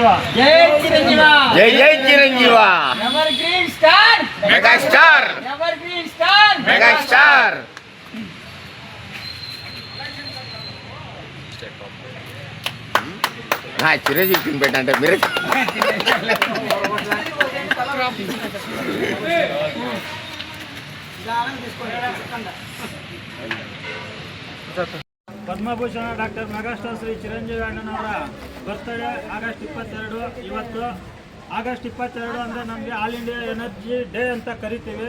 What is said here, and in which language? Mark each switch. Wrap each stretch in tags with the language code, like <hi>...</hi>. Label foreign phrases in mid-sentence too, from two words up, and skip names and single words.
<kn>ಜೈ ಚಿರಂಜೀವ.</kn> <te>జై జై చిరంజీవ.</te> <en>ever green star, mega star, ever green star. mega star.</en> <te>నా చిరంజీవి తినిపెట్టంటే మీరు</te> <kn>ಪದ್ಮಭೂಷಣ</kn> <en>doctor megastar</en> <kn>ಶ್ರೀ ಚಿರಂಜೀವಿ ಅಣ್ಣನವರ ಬರ್ತ್ಡೇ ಆಗಸ್ಟ್ 22. ಇವತ್ತು ಆಗಸ್ಟ್ 22 ಅಂದರೆ ನಮಗೆ</kn> <en>all India energy day</en> <kn>ಅಂತ ಕರಿತೀವಿ.</kn>